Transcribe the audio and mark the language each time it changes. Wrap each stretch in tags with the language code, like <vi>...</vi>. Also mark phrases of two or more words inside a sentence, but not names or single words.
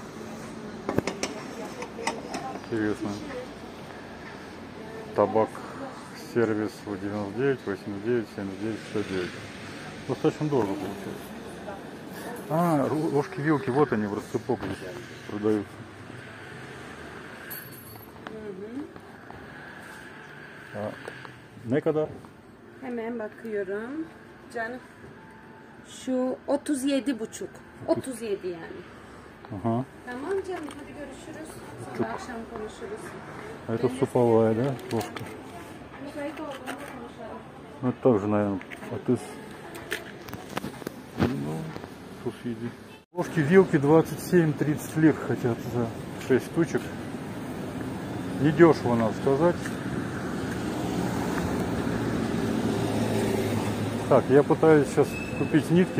<ru>Интересно. Табак сервис 99, 89, 79, 69. Достаточно дорого получается. А, ложки-вилки, вот они в рассыпок здесь продаются.</ru> <tr>Ne kadar? Hemen bakıyorum. Canım. Şu 37,5. 37 yani.</tr> <ru>Ага.</ru> <tr>Tamam canım, hadi görüşürüz. Sonra akşam konuşuruz.</tr> <ru>А это суповая, да, ложка?</ru> <tr>Müsait olduğunda konuşalım.</tr> <ru>Ну это тоже, наверное, от из... Ну, сусиди. Ложки, вилки 27-30 лир хотят за 6 штучек. Недешево, надо сказать. Так, я пытаюсь сейчас купить нитки.</ru>